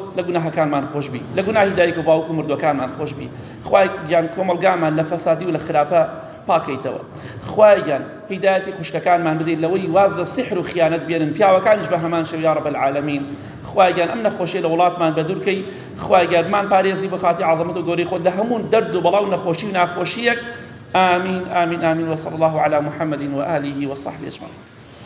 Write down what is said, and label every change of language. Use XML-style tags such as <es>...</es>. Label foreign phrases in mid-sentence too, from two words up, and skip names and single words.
<ckb>لە گوناهەکانمان خۆش بی لە گوناهی دایک و باوک و مردوەکانمان خۆش بی خوایان کۆمەڵگامان لە فەسادی و لە خراپە پاکەیتەوە خوایان هیدایەتی خوشکەکانمان بدەیت لەوەی واز لە سحر و خیانەت بێنن پیاوەکانیش بە هەمان شێو</ckb> <ar>یا رب العالمین</ar> <ckb>خوایان ئەم نەخۆشیە لە وڵاتمان بە دوورکەی خوایانمان پارێزی بە خاتی عەظەمەت و گەورەی خۆت لە هەموو دەرد و بەڵاو نەخۆشی و ناخۆشیەک</ckb> <ar>آمين آمين آمين وصلى الله على محمد وآله وصحبه أجمعين</ar>